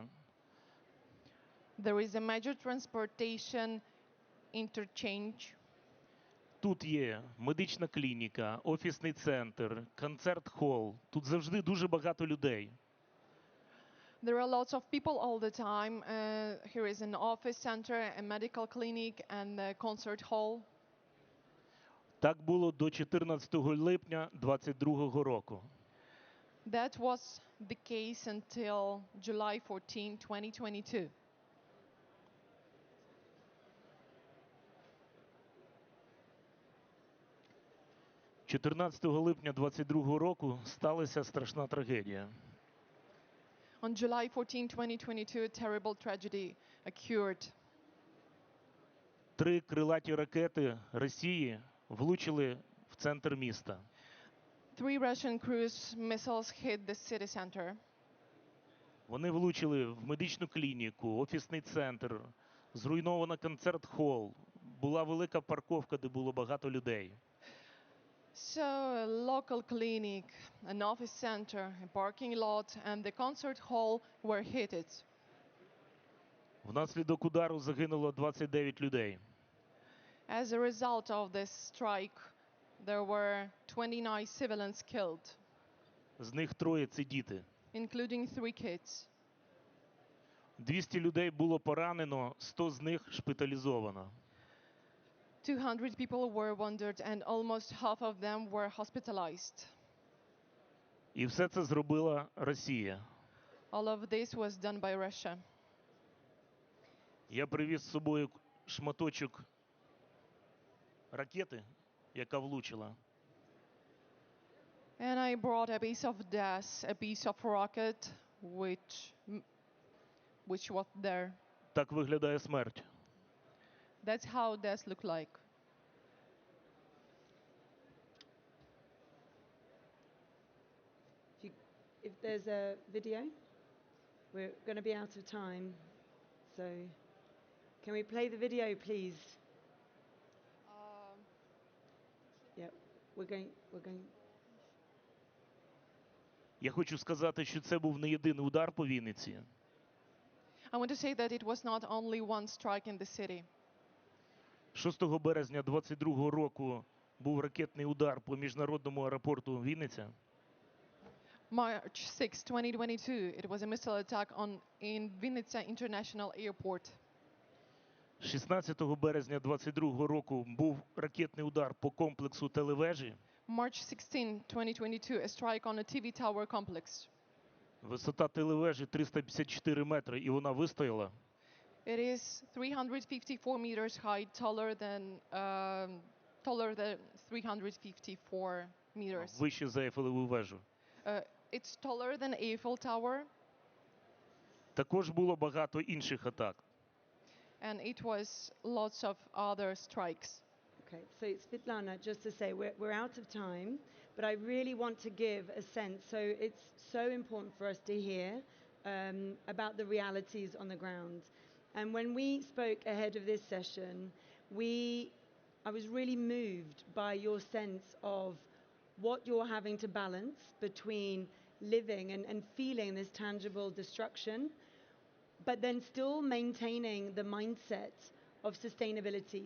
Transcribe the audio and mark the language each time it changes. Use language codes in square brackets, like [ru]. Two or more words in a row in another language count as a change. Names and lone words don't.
[en] There is a major transportation interchange. [uk] Тут є медична клініка, офісний центр, концерт-хол. Тут завжди дуже багато людей. [en] There are lots of people all the time. Here is an office center, a medical clinic, and a concert hall. [uk] Так було до 14 липня 22 року. [en] That was the case until July 14, 2022. [uk] – 14 липня 22 року сталася страшна трагедія. [en] On July 14, 2022, a terrible tragedy occurred. [uk] 3 крилаті ракети Росії влучили в центр міста. [en] 3 Russian cruise missiles hit the city center. [uk] Вони влучили в медичну клініку, офісний центр, зруйнована концерт-хол. Була велика парковка, де було багато людей. [en] So, a local clinic, an office center, a parking lot, and the concert hall were hit. [uk] Внаслідок удару загинуло 29 людей. [en] As a result of this strike, there were 29 civilians killed, [uk] З них 3 – це діти. [en] including 3 kids. [uk] 200 людей було поранено, 100 з них шпиталізовано. [en] 200 people were wounded and almost half of them were hospitalized. [uk] І все це зробила Росія. [en] All of this was done by Russia. [uk] Я привіз з собою шматочок ракети, яка влучила. [en] And I brought a piece of dust, a piece of rocket, which was there. [uk] Так виглядає смерть. [en] That's how death looked like. If there's a video, we're going to be out of time. So, can we play the video, please? Yeah, we're going. [uk] Я хочу сказати, що це був не єдиний удар по Вінниці. [en] I want to say that it was not only one strike in the city. [uk] 6 березня 22 року був ракетний удар по міжнародному аеропорту Вінниця. [en] March 6, 2022, it was a missile attack in Vinnytsia International Airport. [uk] 16 березня 22 року був ракетний удар по комплексу телевежі. [en] March 16, 2022, a strike on a TV tower complex. [uk] Висота телевежі 354 метри, і вона вистояла. [en] It is 354 meters high, taller than 354 meters. [uk] Вище за Ейфелеву вежу. [en] It's taller than Eiffel Tower. [uk] Також було багато інших атак. [en] And it was lots of other strikes. Okay, so Svitlana, just to say, we're out of time, but I really want to give a sense. So it's so important for us to hear about the realities on the ground. And when we spoke ahead of this session, I was really moved by your sense of what you're having to balance between living and feeling this tangible destruction, but then still maintaining the mindset of sustainability.